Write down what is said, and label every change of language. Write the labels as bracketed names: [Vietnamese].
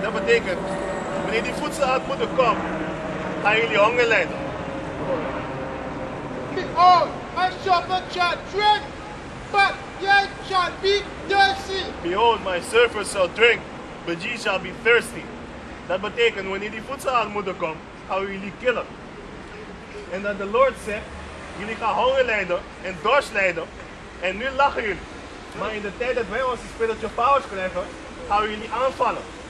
[Dutch] Dat betekent, wanneer die voedsel uit moeten komen, gaan jullie honger lijden. [English] Behold, my servant shall drink, but ye shall be thirsty. Behold, my servant shall drink, but ye shall be thirsty. [Dutch] Dat betekent, wanneer die voedsel aan moeten komen, gaan we jullie killen. En dat de Lord zegt, jullie gaan honger lijden en dorst lijden. En nu lachen jullie. Maar in de tijd dat wij onze [English] spiritual powers [Dutch] krijgen, gaan we jullie aanvallen.